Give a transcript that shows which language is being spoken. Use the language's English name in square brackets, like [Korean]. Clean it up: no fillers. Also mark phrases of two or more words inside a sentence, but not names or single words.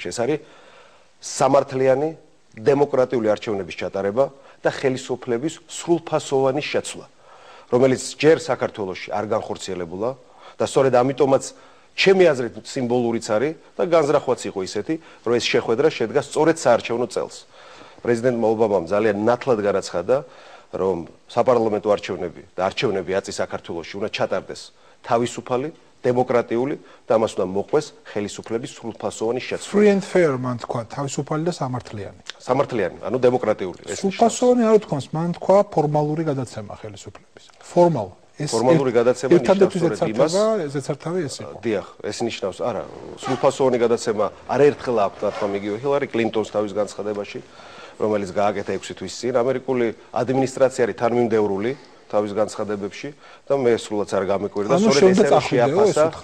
[Georgian] ეს არის სამართლიანი დემოკრატიული არჩევნების ჩატარება და ხელისუფლების სრულფასოვანი შეცვლა, რომელიც ჯერ საქართველოში არ განხორციელებულა და სწორედ ამიტომაც ჩემი აზრით სიმბოლურიც არის და განზრახვაც იყო ისეთი, რომ ეს შეხვედრა შედგა სწორედ საარჩევნო წელს. პრეზიდენტმა ობამამ ძალიან ნათლად განაცხადა, რომ საპარლამენტო არჩევნები და არჩევნები აწი საქართველოში უნდა ჩატარდეს თავისუფალი, დემოკრატიული და ამას უნდა მოყვეს ხელისუფლების სრულფასოვანი შეცვლა. [English] Free and fair [Georgian] მან თქვა, თავისუფალი და სამართლიანი. სამართლიანი, ანუ დემოკრატიული. სრულფასოვანი არ თქვას, მან თქვა ფორმალური გადაცემა ხელისუფლების. ფორმალ ფორმალური გადაცემა ნიშნავს იმას, ზეცართავი ეს იყო. დიახ, ეს ნიშნავს, არა, სრულფასოვანი გადაცემა არაერთხელ აქვს თქვა იგივე ჰილარი კლინტონს თავის განცხადებაში, რომელიც გააკეთა 6 თვის წინ, ამერიკული ადმინისტრაცია არის თანმიმდევრული თავის განცხადებებში და მე სულაც არ გამეკვირდა სწორედ ეს შეაფასა